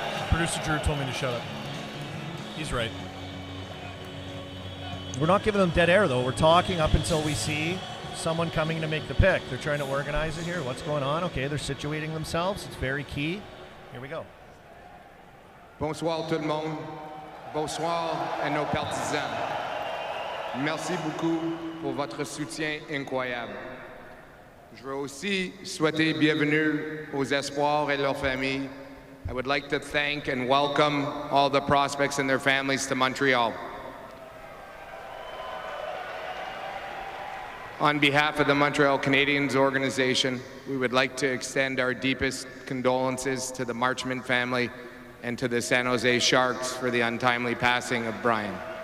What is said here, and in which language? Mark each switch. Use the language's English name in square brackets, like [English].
[English] Producer Drew told me to shut up. He's right. We're not giving them dead air, though. We're talking up until we see someone coming to make the pick. They're trying to organize it here. What's going on? Okay, they're situating themselves. It's very key. Here we go. [French] Bonsoir tout le monde. Bonsoir à nos partisans. Merci beaucoup pour votre soutien incroyable. Je veux aussi souhaiter bienvenue aux espoirs et leurs familles. [English] I would like to thank and welcome all the prospects and their families to Montreal. On behalf of the Montreal Canadiens organization, we would like to extend our deepest condolences to the Marchman family and to the San Jose Sharks for the untimely passing of Brian.